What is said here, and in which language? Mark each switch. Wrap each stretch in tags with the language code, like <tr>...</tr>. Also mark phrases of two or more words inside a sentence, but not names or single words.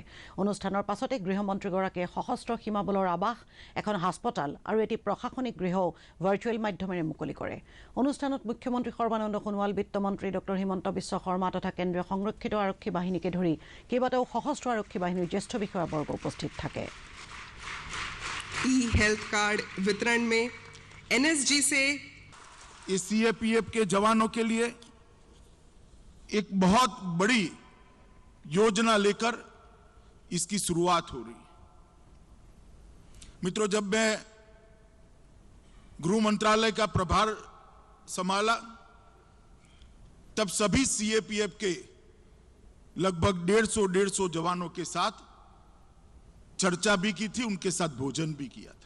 <as>অনুষ্ঠানৰ পাছতে গৃহমন্ত্ৰীগৰাকীয়ে সশস্ত্ৰ সীমাবলৰ আৱাস, এখন হাস্পতাল আৰু এটি প্ৰশাসনিক গৃহও ভাৰ্চুৱেল মাধ্যমেৰে মুকলি কৰে। অনুষ্ঠানত মুখ্যমন্ত্ৰী সৰ্বানন্দ সোণোৱাল, বিত্তমন্ত্ৰী ডক্টৰ হিমন্ত বিশ্ব শৰ্মা তথা কেন্দ্ৰীয় সংৰক্ষিত আৰক্ষী বাহিনীকে ধৰি কেইবাটাও সশস্ত্ৰ আৰক্ষী বাহিনীৰ জ্যেষ্ঠ বিষয়াবৰ্গ উপস্থিত থাকে।</as> <en>health card</en> <hi>वितरण में NSG से इस CAPF के जवानों के लिए एक बहुत बड़ी योजना लेकर इसकी शुरुआत हो रही है। मित्रों, जब मैं गृह मंत्रालय का प्रभार संभाला तब सभी CAPF के लगभग 150 जवानों के साथ चर्चा भी की थी, उनके साथ भोजन भी किया था।</hi>